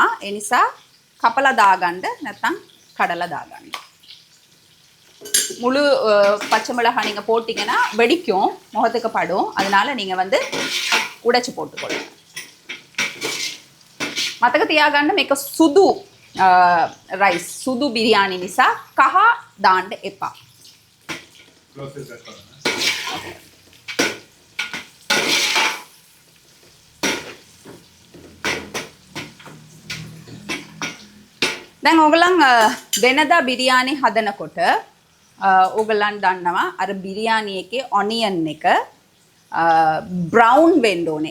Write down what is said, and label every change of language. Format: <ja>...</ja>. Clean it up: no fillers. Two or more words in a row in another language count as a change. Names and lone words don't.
<si>ඒ නිසා කපලා දාගන්න නැත්නම් කඩලා දාගන්න.</si> <ta>முழு பச்சை மிளகாய் நீங்கள் போட்டிங்கன்னா வெடிக்கும், முகத்துக்கு படும். அதனால நீங்கள் வந்து உடைச்சி போட்டுக்கொள்ளுங்க.</ta> <si>මතක තියාගන්න මේක සුදු රයිස්, සුදු බිරියානි නිසා කහ දාන්න එපා. දැන් ඕගලන් වෙනදා බිරියානි හදනකොට ඕගලන් දන්නවා අර බිරියානි එකේ ඔනියන් එක බ්‍රවුන් වෙන්න ඕනේ.</si>